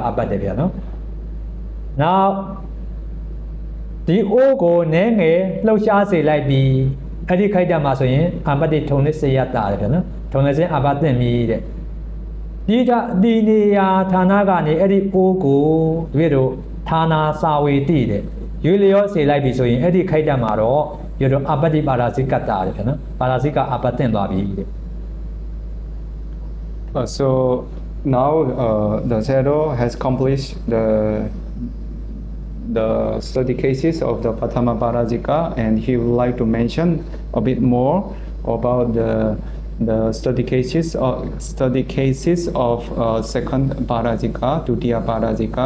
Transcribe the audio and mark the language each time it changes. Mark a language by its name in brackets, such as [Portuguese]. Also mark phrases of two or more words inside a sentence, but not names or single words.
[Burmese] အပတ္တဗျာနော်နောက်ဒီအိုးကိုနည်းငယ်လှုပ်ရှားစေလိုက်ပြီးအဲ့ဒီခိုက်တာမှဆိုရင်အပတ္တိထုံနေစေရတာတယ်ဗျာနော်ထုံနေစင်အပတ္တမြည်တဲ့ဒီနေရာဌာနကနေအဲ့ဒီအိုးကိုတို့တို့ဌာနစာဝေတိတဲ့ရွေလျောစေလိုက်ပြီဆိုရင်အဲ့ဒီခိုက်တက်မှာတော့တို့တို့အပတ္တိပါရာဇိကတ္တာတဲ့ဗျာနော်ပါရာဇိကအပတ္တင်သွားပြီတဲ့ [English] So now the Sayadaw has accomplished the study cases of the Prathama Parajika, and he would like to mention a bit more about the study cases of second Parajika, Dutiya Parajika.